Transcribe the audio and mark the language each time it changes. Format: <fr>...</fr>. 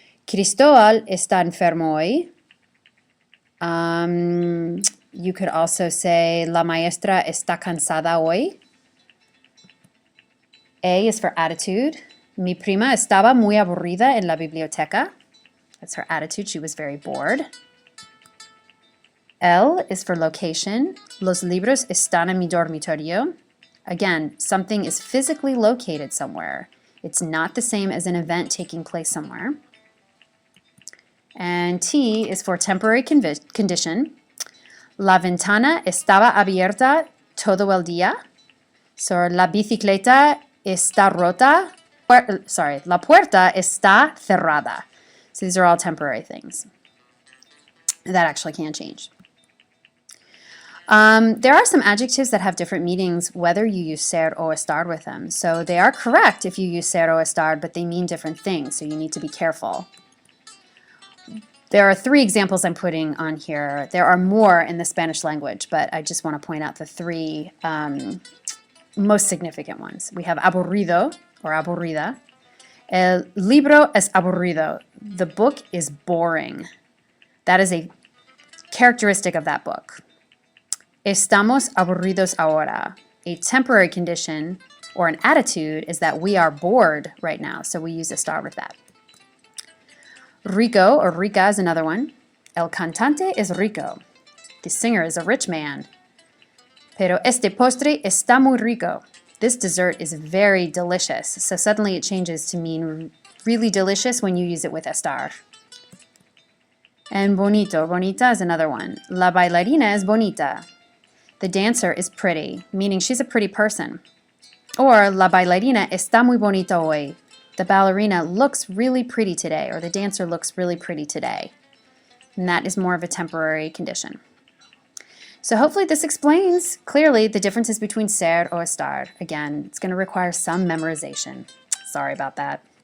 <es>Cristóbal está enfermo hoy.</es> <en>You could also say</en> <es>la maestra está cansada hoy.</es> <en>A is for attitude.</en> <es>Mi prima estaba muy aburrida en la biblioteca.</es> <en>That's her attitude. She was very bored. L is for location.</en> <es>Los libros están en mi dormitorio.</es> <en>Again, something is physically located somewhere. It's not the same as an event taking place somewhere. And T is for temporary condition.</en> <es>La ventana estaba abierta todo el día. So la bicicleta está rota. La puerta está cerrada.</es> <en>So these are all temporary things that actually can change. There are some adjectives that have different meanings whether you use ser o estar with them. So they are correct if you use ser o estar, but they mean different things, so you need to be careful. There are 3 examples I'm putting on here. There are more in the Spanish language, but I just want to point out the 3 most significant ones. We have</en> <es>aburrido or aburrida. El libro es aburrido.</es> <en>The book is boring. That is a characteristic of that book.</en> <es>Estamos aburridos ahora.</es> <en>A temporary condition or an attitude is that we are bored right now, so we use estar with that. Rico or rica is another one.</en> <es>El cantante es rico.</es> <en>The singer is a rich man.</en> <es>Pero este postre está muy rico.</es> <en>This dessert is very delicious. So suddenly it changes to mean really delicious when you use it with estar. And</en> <es>bonito, bonita</es> <en>is another one.</en> <es>La bailarina es bonita.</es> <en>The dancer is pretty, meaning she's a pretty person.</en> <es>Or la bailarina está muy bonita hoy.</es> <en>The ballerina looks really pretty today, or the dancer looks really pretty today. And that is more of a temporary condition. So hopefully this explains clearly the differences between ser or estar. Again, it's going to require some memorization. Sorry about that.</en>